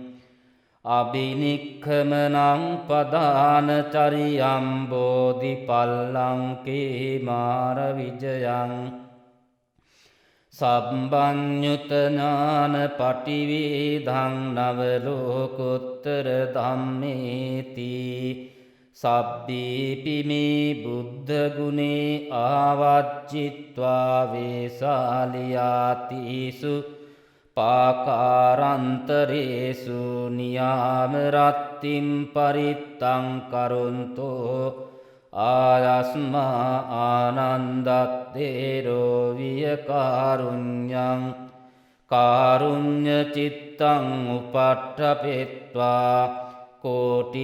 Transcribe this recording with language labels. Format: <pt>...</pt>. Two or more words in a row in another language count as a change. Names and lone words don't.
<pi>අබිනික්ඛමනං පදාන චරියම් බෝධිපල්ලංකේ මාර විජයං සබ්බඤ්ඤුත ඥාන පටිවේධං නව ලෝකුත්තර ධම්මේති සබ්බීපි මේ බුද්ධ ගුණේ ආවච්චිත්වා වේසාලියාතිසු පාකාරන්තරේසු නියාම රත්තිම් පරිත්තං කරොන්තෝ ආයස්මා ආනන්දත්තේරෝ වියකාරුඤ්ඤං කාරුඤ්ඤ චිත්තං උපට්ඨපෙත්වා කෝටි</pi>